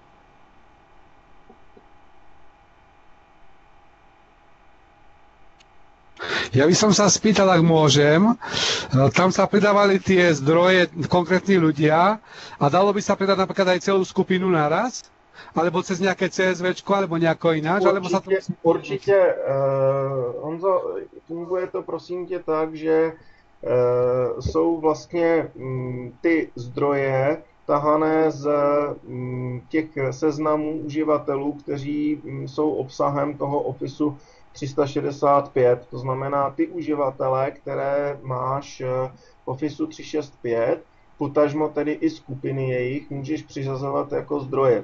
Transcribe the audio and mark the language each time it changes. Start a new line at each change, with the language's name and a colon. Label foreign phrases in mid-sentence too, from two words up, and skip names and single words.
Slovak: Ja by som sa spýtal, ak môžem, tam sa pridávali tie zdroje konkrétni ľudia a dalo by sa pridať napríklad aj celú skupinu naraz? Alebo cez nejaké CSVčko, alebo nejako ináč?
Czech: Určitě, Honzo, funguje to prosím tě tak, že jsou vlastně ty zdroje tahané z těch seznamů uživatelů, kteří jsou obsahem toho Officeu 365, to znamená ty uživatele, které máš v Officeu 365, potažmo tedy i skupiny jejich, můžeš přiřazovat jako zdroje.